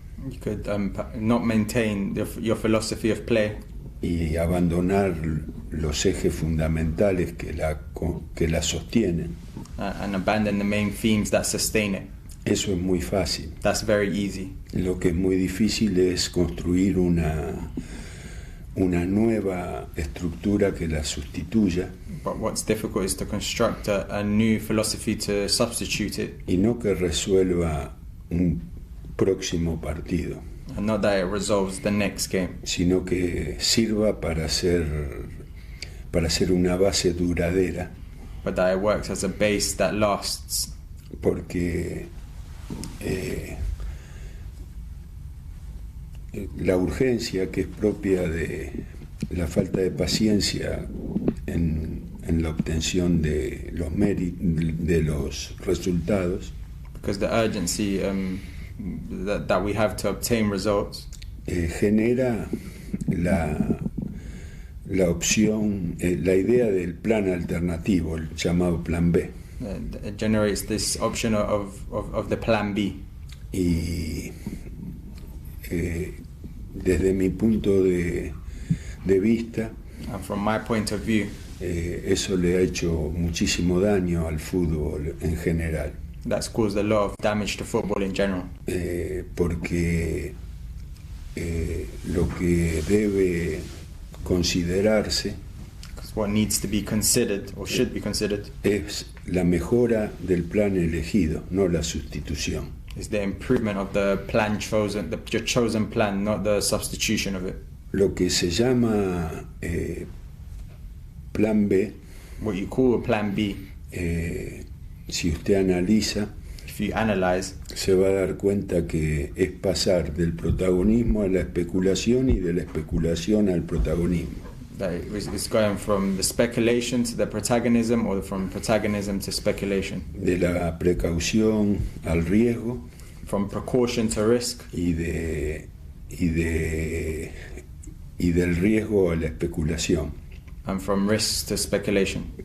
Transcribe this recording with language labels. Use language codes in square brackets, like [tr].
[en] You could not maintain your philosophy of play. [es] Y abandonar los ejes fundamentales que la sostienen. [en] And abandon the main themes that sustain it. [es] Eso es muy fácil. [en] That's very easy. [es] Lo que es muy difícil es construir una nueva estructura que la sustituya. [en] But what's difficult is to construct a new philosophy to substitute it. [es] Y no que resuelva un próximo partido. [en] And not that it resolves the next game. [es] Sino que sirva para ser una base duradera. [en] But that it works as a base that lasts. [es] Porque la urgencia, que es propia de la falta de paciencia en la obtención de los resultados, [en] because the urgency that we have to obtain results, [es] genera la opción, la idea del plan alternativo, el llamado plan B. [en] It generates this option of the plan B. [es] Y desde mi punto de vista, [en] and from my point of view, [es] eso le ha hecho muchísimo daño al fútbol en general. [en] That's caused a lot of damage to football in general. [es] Porque lo que debe considerarse, [en] what needs to be considered or should be considered, [es] es la mejora del plan elegido, no la sustitución. [en] Is the improvement of the plan chosen, your chosen plan, not the substitution of it. [es] Lo que se llama plan B, [en] what you call a plan B, [es] si usted analiza, [en] if you analyze, [es] se va a dar cuenta que es pasar del protagonismo a la especulación y de la especulación al protagonismo. [en] That it's going from the speculation to the protagonism, or from protagonism to speculation. [es] De la precaución al riesgo. [en] From precaution to risk. [es] Y de del riesgo a la especulación. [en] And from risk to speculation.